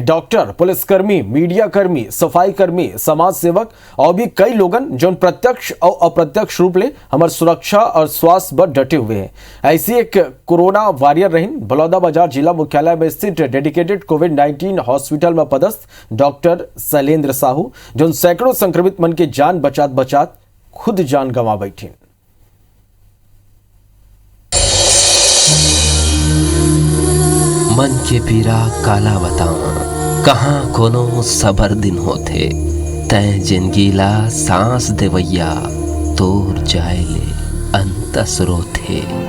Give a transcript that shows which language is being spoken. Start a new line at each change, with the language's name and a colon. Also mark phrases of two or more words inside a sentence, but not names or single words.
Chhattisgarhi: डॉक्टर, पुलिसकर्मी, मीडिया कर्मी, सफाई कर्मी, समाज सेवक और भी कई लोगन जो प्रत्यक्ष और अप्रत्यक्ष रूप ले हमारे सुरक्षा और स्वास्थ्य पर डटे हुए हैं। ऐसी एक कोरोना वॉरियर रही बलौदाबाजार जिला मुख्यालय में स्थित डेडिकेटेड कोविड-19 हॉस्पिटल में पदस्थ डॉक्टर शैलेंद्र साहू, जो सैकड़ों संक्रमित मन के जान बचात खुद जान गंवा बैठी। मन के पीरा काला बताऊं, कहाँ कोनो सबर दिन होते, तय जिनगीला सांस देवैया तोर जाए ले अंतस रोथे।